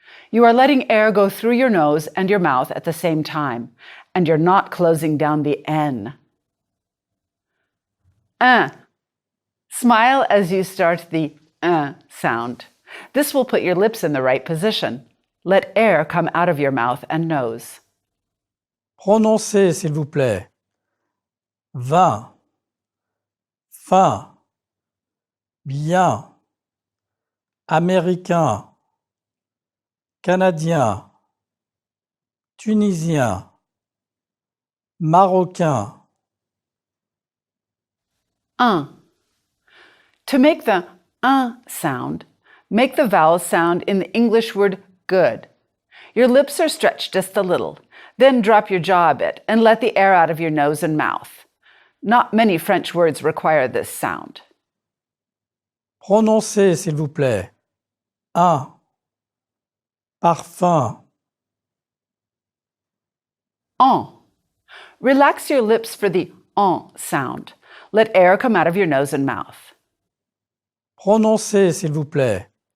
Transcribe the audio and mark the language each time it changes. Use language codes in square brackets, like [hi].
[en] You are letting air go through your nose and your mouth at the same time, and you're not closing down the N. Smile as you start the sound. This will put your lips in the right position. Let air come out of your mouth and nose. [fr] Prononcez, s'il vous plaît. 20. Fin. Bien. Américain. Canadien. Tunisien. Marocain. [en] To make the sound, make the vowel sound in the English word good. Your lips are stretched just a little. Then drop your jaw a bit and let the air out of your nose and mouth. Not many French words require this sound. [fr] Prononcez, s'il vous plaît. 1. Parfum. [en] En. Relax your lips for the en sound. Let air come out of your nose and mouth. [fr] Prononcez, s'il vous plaît.